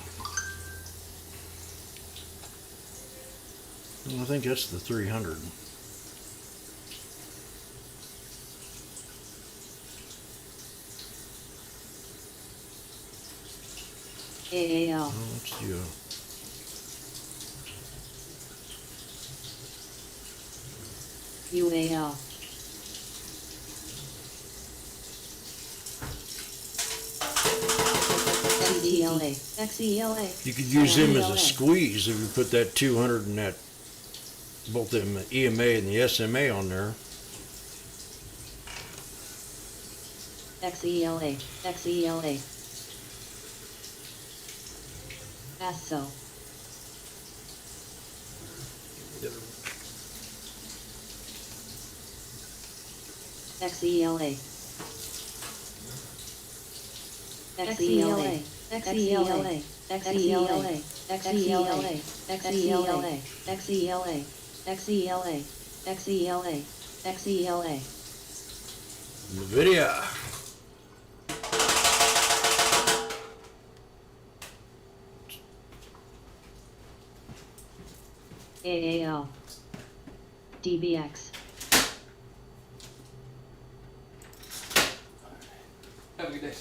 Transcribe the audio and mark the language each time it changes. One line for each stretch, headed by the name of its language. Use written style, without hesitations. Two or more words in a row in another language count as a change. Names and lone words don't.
English: Well, I think that's the 300. AAL. Well, let's do UAL. XELA. XELA. You could use them as a XELA. squeeze if you put that 200 and that, both the EMA and the SMA on there. XELA. XELA. ASSO. XELA. XELA. XELA. XELA. XELA. XELA. XELA. XELA. XELA, XELA, XELA. NVIDIA. AAL. DBX. Have a good day, sir.